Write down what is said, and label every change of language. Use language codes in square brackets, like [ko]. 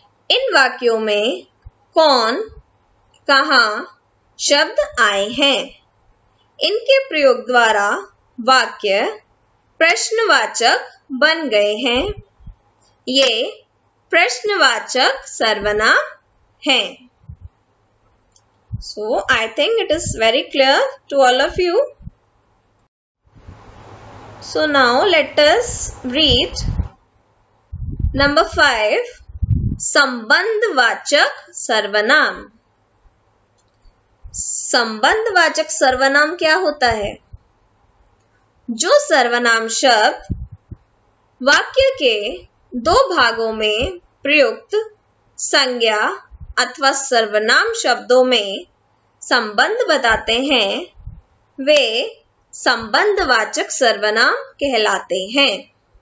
[hi] इन वाक्यों में कौन, कहाँ शब्द आए हैं। इनके प्रयोग द्वारा वाक्य प्रश्नवाचक बन गए हैं। ये प्रश्नवाचक सर्वनाम हैं। [en] So I think it is very clear to all of you. So now let us read number 5, संबंधवाचक सर्वनाम। [hi] संबंधवाचक सर्वनाम क्या होता है? जो सर्वनाम शब्द वाक्य के दो भागों में प्रयुक्त संज्ञा अथवा सर्वनाम शब्दों में संबंध बताते हैं वे संबंधवाचक सर्वनाम कहलाते हैं।